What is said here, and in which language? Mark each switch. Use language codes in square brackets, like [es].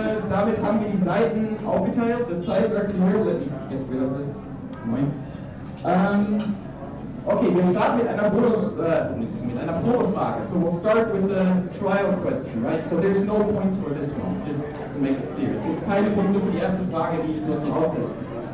[de] Damit haben wir die Seiten aufgeteilt. [en] The sides are clear. Let me get rid of this. [de] Okay, wir starten mit einer mit einer Probefrage. [en] So we'll start with the trial question, right? So there's no points for this one, just to make it clear. [de] Es gibt keine Punkte für die erste Frage, die ist nur zum Austesten.